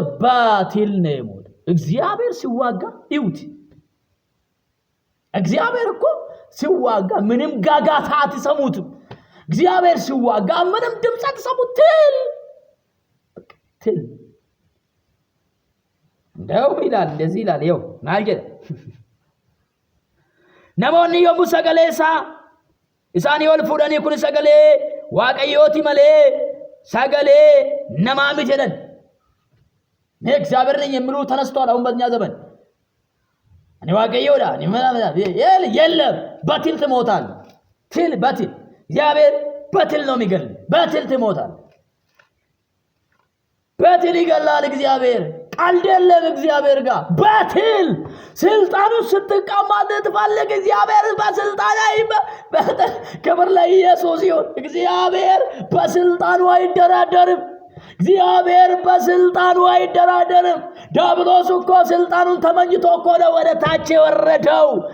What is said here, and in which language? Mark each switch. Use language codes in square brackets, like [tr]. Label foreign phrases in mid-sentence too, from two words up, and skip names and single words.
[am] ባቲል ነው የሞተው። እግዚአብሔር ሲዋጋ ይውት። እግዚአብሔር እኮ ሲዋጋ ምንም ጋጋታ አትሰሙትም። እግዚአብሔር ሲዋጋ ምንም ድምፅ አትሰሙት። ትል እንደው ይላል፣ እንደዚህ ይላል። ይኸው ማልጀት ነሞኒ [om] yommuu sagalee isaa isaanii ol fuudhanii kun sagalee waaqayyooti malee sagalee namaa miti jedhan። [am] እኔ እግዚአብሔር ነኝ የሚሉ ተነስተዋል አሁን በእኛ ዘመን። እኔ ዋቀዮዳ እኔ የለም፣ በትል ትሞታለህ። በትል እግዚአብሔር በትል ነው የሚገል። በትል ትሞታለህ። በትል ይገላል እግዚአብሔር። ቀልድ የለም እግዚአብሔር ጋር። በትል ስልጣኑን ስትቀማጥ ትፈልግ እግዚአብሔር በስልጣን ላይ ክብር ለኢየሱስ ይሁን። እግዚአብሔር በስልጣኑ አይደራደርም። እግዚአብሔር በስልጣኑ አይደራደርም። ዲያብሎስ እኮ ስልጣኑን ተመኝቶ እኮ ነው ወደ ታች የወረደው።